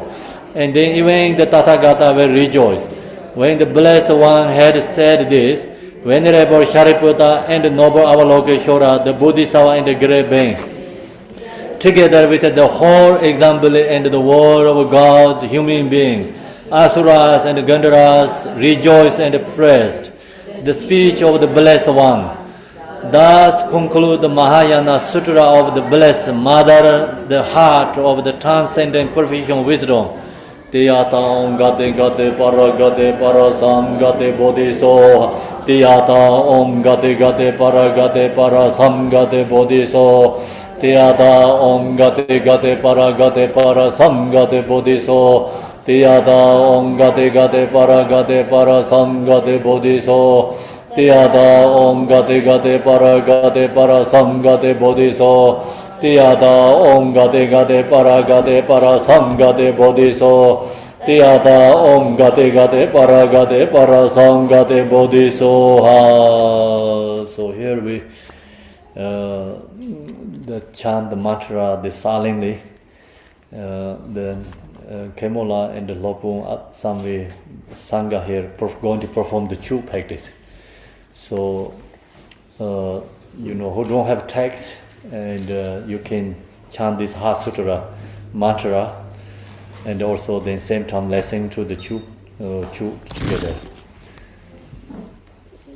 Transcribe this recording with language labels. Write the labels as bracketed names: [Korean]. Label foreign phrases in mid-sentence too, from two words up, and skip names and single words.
[English] And then even the Tathagata will rejoice. When the blessed one had said this, Venerable Shariputra and the noble Avalokiteshvara, the Bodhisattva and the great being, together with the whole assembly and the world of gods, human beings, Asuras and Gandharas, rejoiced and praised the speech of the Blessed One. Thus conclude the Mahayana Sutra of the Blessed Mother, the heart of the transcendent perfection wisdom. [Sanskrit] Tiyata om gate para sam gate bodhiso. Tiyata om gate para sam gate bodhiso. Tiyata om gate para sam gate bodhiso. Tiyata om gate para sam gate bodhiso. Tiyata om gate para sam gate bodhiso. Tiyata om gate para sam gate bodhiso. Tiyata om gate para sam gate bodhiso. [English] So here we chant the mantra silently. Then Khenmo and the Lopön some way Sangha here going to perform the Chue practice. So who don't have text, and you can chant this Heart Sutra mantra, and also then same time listening to the Chue together.